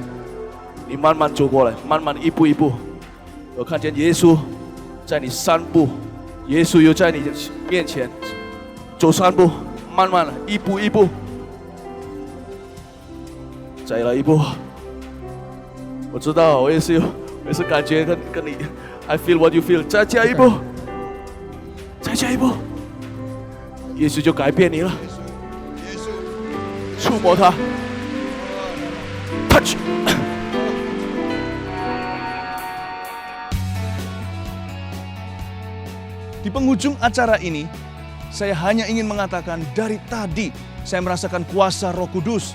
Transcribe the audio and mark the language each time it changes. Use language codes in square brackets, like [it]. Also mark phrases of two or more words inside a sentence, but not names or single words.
[zh] 你慢慢走过来，慢慢一步一步。我看见耶稣在你3步，耶稣又在你面前走3步，慢慢的一步一步，再来一步。我知道，我也是感觉跟你 ， [en] I feel what you feel。 [zh] 再加一步，再加一步，耶稣就改变你了。触摸他 ，touch。 [id] Di penghujung acara ini, saya hanya ingin mengatakan dari tadi saya merasakan kuasa Roh Kudus.